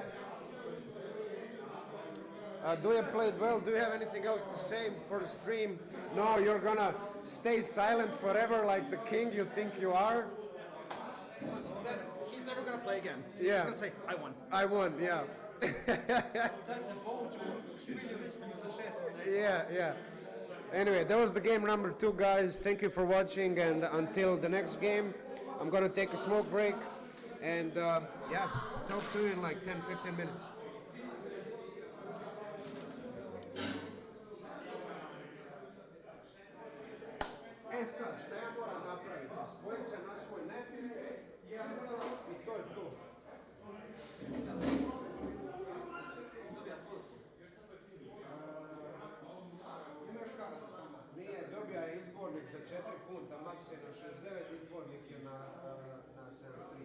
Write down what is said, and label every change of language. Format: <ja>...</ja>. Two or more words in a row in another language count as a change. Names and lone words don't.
<en>Duya played well. Do you have anything else to say for the stream? No, you're gonna stay silent forever like the king you think you are? He's never going to play again. He's Yeah. just going to say, I won. I won, yeah.</en> <hr>Sad se povuću u špilju, nećete mi za 6 sekundi.</hr> <en>Yeah. Anyway, that was the game number 2, guys. Thank you for watching, and until the next game, I'm gonna take a smoke break, and yeah, talk to you in like 10-15 minutes.</en> <hr>E sad, šta ja moram napraviti? Spojiti se na svoj net i to je to. Nije, dobija je izbornik za 4 punta, maks je na 69, izbornik je na 73.</hr>